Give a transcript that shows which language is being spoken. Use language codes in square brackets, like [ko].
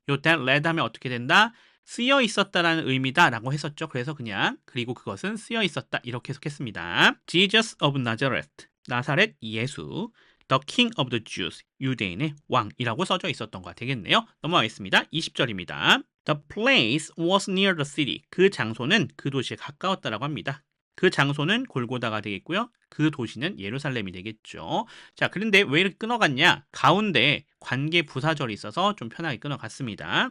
[ko] 요 [en] that led [ko] 하면 어떻게 된다? 쓰여 있었다라는 의미다라고 했었죠. 그래서 그냥 그리고 그것은 쓰여 있었다 이렇게 해석했습니다. [en] Jesus of Nazareth. [ko] 나사렛 예수, [en] the King of the Jews, [ko] 유대인의 왕이라고 써져 있었던 거 되겠네요. 넘어가겠습니다. 20절입니다. [en] The place was near the city. [ko] 그 장소는 그 도시에 가까웠다라고 합니다. 그 장소는 골고다가 되겠고요. 그 도시는 예루살렘이 되겠죠. 자, 그런데 왜 이렇게 끊어갔냐? 가운데 관계 부사절이 있어서 좀 편하게 끊어갔습니다.